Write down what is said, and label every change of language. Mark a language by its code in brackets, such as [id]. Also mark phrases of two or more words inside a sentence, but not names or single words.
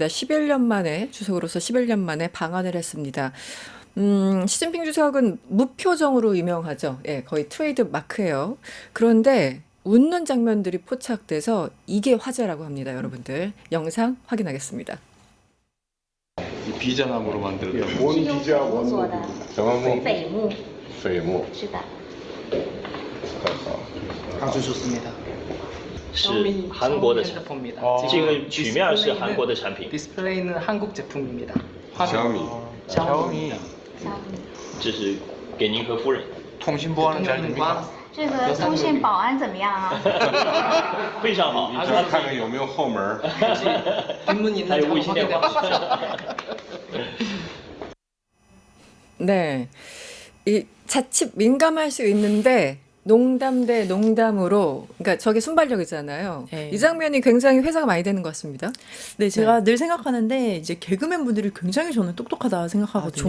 [ko] 11년 만에 주석으로서 11년 만에 방한을 했습니다. 시진핑 주석은 무표정으로 유명하죠. 예, 거의 트레이드 마크예요. 그런데 웃는 장면들이 포착돼서 이게 화제라고 합니다, 여러분들. 영상 확인하겠습니다. 비자나무로 만들었던 [zh] 模拟机加文做的什么木？榧木，榧木，是的。太好。 [ko] 아주 좋습니다. [zh] 是韩国的产品， [ko] 핸드폰입니다. [zh] 这个曲面是韩国的产品， [ko] 디스플레이는 한국 제품입니다. [zh] 小米， [ko] 샤오미. [zh] 这是给您和夫人， [ko] 통신 보안은 잘 됩니까? [zh] 这个通信保安怎么样啊？非常好，你看看有没有后门？ [ko] 뒷문 있는 [zh] 还有 [ko] 점 [zh] 卫星电 [ko] 확인해 [zh] 话 [ko] 보십시오. 네. 이 자칫 민감할 수 있는데 농담 대 농담으로 그러니까 저게 순발력이잖아요. 네. 이 장면이 굉장히 회자가 많이 되는 것 같습니다. 네, 제가 늘 생각하는데 이제 개그맨 분들이 굉장히 저는 똑똑하다 생각하거든요.